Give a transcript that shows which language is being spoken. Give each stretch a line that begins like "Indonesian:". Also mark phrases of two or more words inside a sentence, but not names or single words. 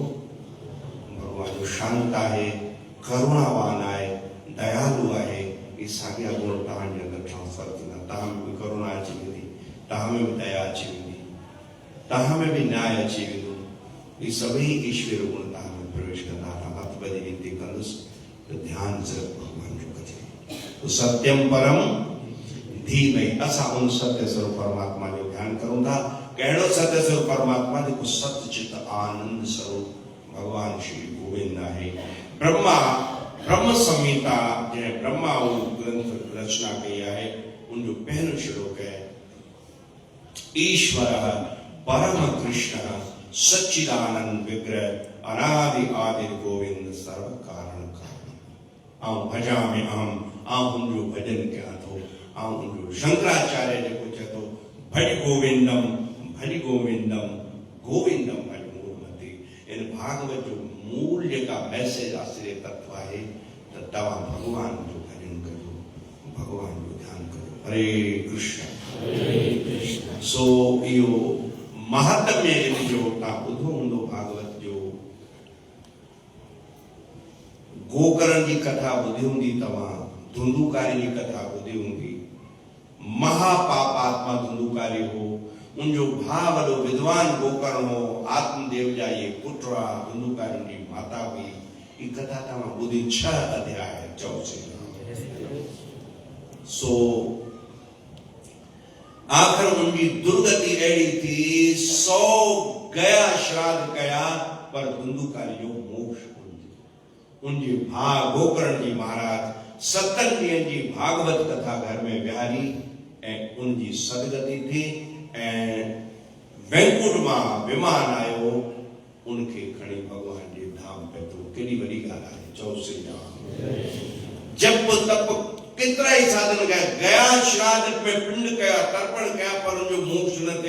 Sindhi: भगवान जो शांत आहे, करुणावान आहे, दयालु आहे। ये साॻिया गुण तव्हांजे अंदरि ट्रांसफर थींदा। तव्हां में बि करुणा अची वेंदी, तव्हां में बि दया अची वेंदी, तव्हां में बि न्याय अची वेंदो। ये सभई ईश्वर गुण तव्हां में प्रवेश कंदा। हथ ॿधी विनती कंदुसि त ध्यानु सिर्फ़ु भॻवान जो कजे।
Sanskrit: तो सत्यम परम धीमहि,
Sindhi: असां उन सत्य स्वरूप परमात्मा जो ध्यानु करूं था। कहिड़ो सत्य स्वरूप परमात्मा? जेको सतचित आनंद स्वरूप भगवान श्री गोविंद आहे। ब्रह्म संहिता जंहिं ब्रह्मा ग्रंथ रचना कई आहे, उनजो पहिरियों श्लोक है,
Sanskrit: ईश्वर परम कृष्ण सच्चिदानंद विग्रह अनादि आदि गोविंद सर्व कारण कारण। आऊं भजामि अहम,
Sindhi: आऊं उनजो भजन कयां थो। आऊं उनजो शंकराचार्य जेको चए थो,
Sanskrit: भज गोविंदम भज गोविंदम गोविंदम भज मूलमती।
Sindhi: इन भागवत जो मूल जेका मैसेज आश्रय तत्व आहे त तव्हां भगवान जो भजन कजो, भगवान जो ध्यानु कजो। हरे कृष्ण। सो इहो महात्म्य इन जो तव्हां ॿुधो हूंदो भागवत जो। गोकर्ण जी कथा ॿुधी हूंदी, तव्हां धुंधुकारी जी कथा ॿुधी हूंदी। महापापात्मा धुंधुकारी हो, उनजो भाउ वॾो विद्वान गोकर्ण हो, आत्मदेव जा ये पुट हुआ, धुंधुकारी जी माता हुई। ये कथा तव्हां ॿुधी। 6 अध्याय चौसे। सो आखिर उनकी दुर्गति अड़ी थी, 100 गया श्राद्ध कया, पर धुंधुकारी जो मोक्ष उनके भाउ गोकर्ण जी महाराज 7 ॾींहनि जी भागवत कथा घर में विहारी ऐं उनकी सदगति थी। ऐं वैकुंठ मां विमान आयो, उनके खणी भगवान जे धाम पहुतो। केॾी वॾी ॻाल्हि आहे। चओ श्री राम। जप तप केतिरा ई साधन गया श्राद्ध में पिंड कया, तर्पण कया, पर उनजो मोक्ष न थे।